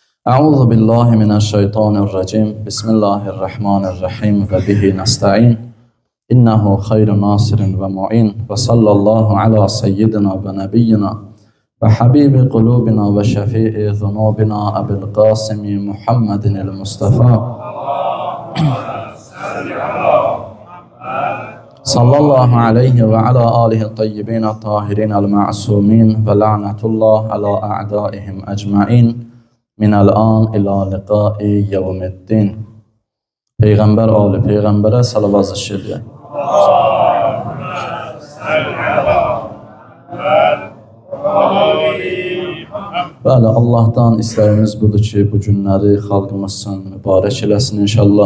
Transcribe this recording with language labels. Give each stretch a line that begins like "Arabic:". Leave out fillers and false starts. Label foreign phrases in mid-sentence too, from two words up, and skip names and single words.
Arabic: أعوذ بالله من الشيطان الرجيم بسم الله الرحمن الرحيم وبه نستعين إنه خير ناصر ومعين وصلى الله على سيدنا ونبينا وحبيب قلوبنا وشفيع ذنوبنا أبي القاسم محمد المصطفى صلى الله عليه وعلى آله الطيبين الطاهرين المعصومين ولعنة الله على أعدائهم أجمعين من الآن إلى لقاء يوم الدين.
Azerbaijani: Peyğəmbər ali Peyğəmbərə salavat zikr. Bəli, Allahdan istəyimiz budur ki, bu günləri xalqımız üçün mübarək eləsin inşallah.